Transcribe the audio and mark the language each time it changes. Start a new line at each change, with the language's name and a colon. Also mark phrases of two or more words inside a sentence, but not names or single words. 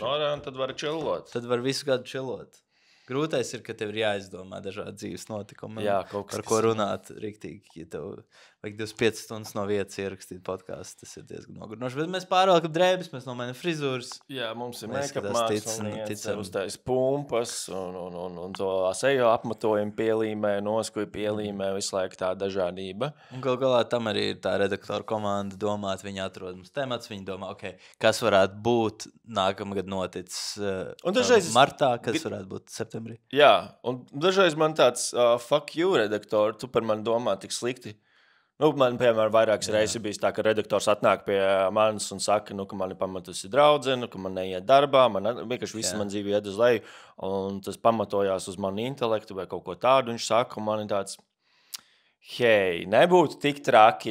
Latvian: Un tad var chillot. Tad var visu gadu chillot. Grūtais ir, ka tev ir jāizdomā dažādi dzīves notikumi, par ko runāt riktīgi. Ja tev vajag 25 stundas no vietas ierakstīt podcastu, tas ir diezgan nogurinoši. Bet mēs pārvalkam drēbes, mēs nomainam frizūras. Jā, mums ir make-up mākslas, uztais pumpas un to seju apmatojumu pielīmē, noskuju pielīmē, visu laiku tā dažādība. Un galā tam arī ir tā redaktora komanda domāt, viņi atrod mums temats, viņi domā, kas varētu būt nākamgad noticis martā, kas varētu būt septembrī. Jā, un dažreiz man tāds
English: fuck you
Latvian: redaktori, tu par mani domā tik slikti. Man, piemēram, vairākas reizes bijis tā, ka redaktors atnāk pie manis un saka, ka mani pamatusi draudzene, ka man neiet darbā, vienkārši viss man dzīve iet uz leju, un tas pamatojās uz manu intelektu vai kaut ko tādu. Viņš saka, un man ir tāds, hei, nebūs tik traki.